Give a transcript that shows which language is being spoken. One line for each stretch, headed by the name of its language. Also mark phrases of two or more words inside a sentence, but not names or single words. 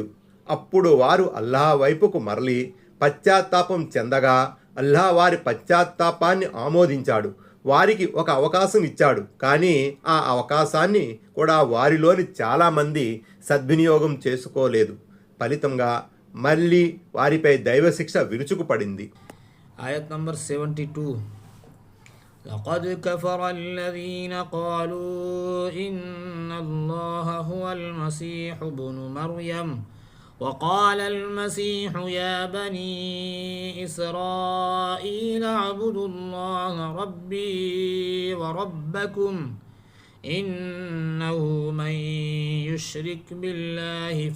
Telugu: అప్పుడు వారు అల్లాహ్ వైపుకు మరలి పశ్చాత్తాపం చెందగా అల్లాహ్ వారి పశ్చాత్తాపాన్ని ఆమోదించాడు. వారికి ఒక అవకాశం ఇచ్చాడు. కానీ ఆ అవకాశాన్ని కూడా వారిలోని చాలామంది సద్వినియోగం చేసుకోలేదు. ఫలితంగా మళ్ళీ వారిపై దైవశిక్ష విరుచుకుపడింది. ఆయత్ నంబర్ 72.
Arabic: لقد كفر الذين قالوا إن الله هو المسيح ابن مريم وقال المسيح يا بني إسرائيل اعبدوا الله ربي وربكم إنه من يشرك بالله